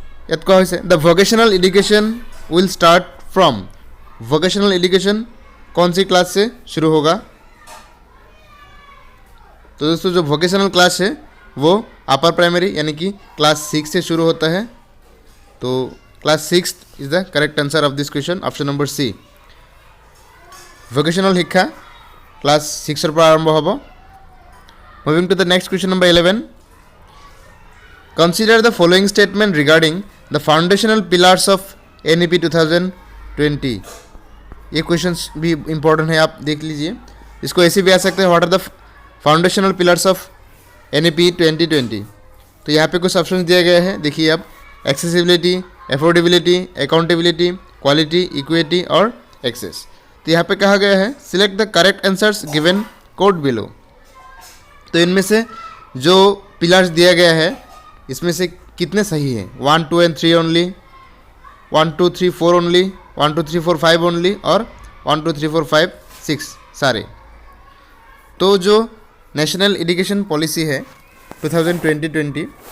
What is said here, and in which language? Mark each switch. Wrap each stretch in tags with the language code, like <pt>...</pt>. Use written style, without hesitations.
<as>ইয়াত কোৱা হৈছে</as> <en>the vocational education will start from</en> <hi>vocational education कौन सी क्लास से शुरू होगा तो दोस्तों जो vocational क्लास है वो अपर प्राइमरी यानी कि क्लास 6 से शुरू होता है तो class 6 is the correct answer of this question option number C vocational शिक्षा क्लास 6 पर आरंभ होगा</hi> <en>Moving to the next question number 11. Consider the following statement regarding the foundational pillars of NEP 2020.</en> <hi>ये क्वेश्चंस भी important है आप देख लीजिए इसको ऐसे भी आ सकते हैं</hi> <en>What are the foundational pillars of NEP 2020?</en> <hi>तो यहाँ पे कुछ ऑप्शन दिए गए हैं देखिए आप accessibility, affordability, accountability, quality, equity और access. तो यहाँ पे कहा गया है</hi> <en>select the correct answers given quote below.</en> <hi>तो इनमें से जो पिलर्स दिया गया है इसमें से कितने सही हैं 1 2 and 3 ओनली 1 2 3 4 ओनली 1 2 3 4 5 ओनली और 1 2 3 4 5 6 सारे तो जो नेशनल एजुकेशन पॉलिसी है 2020</hi>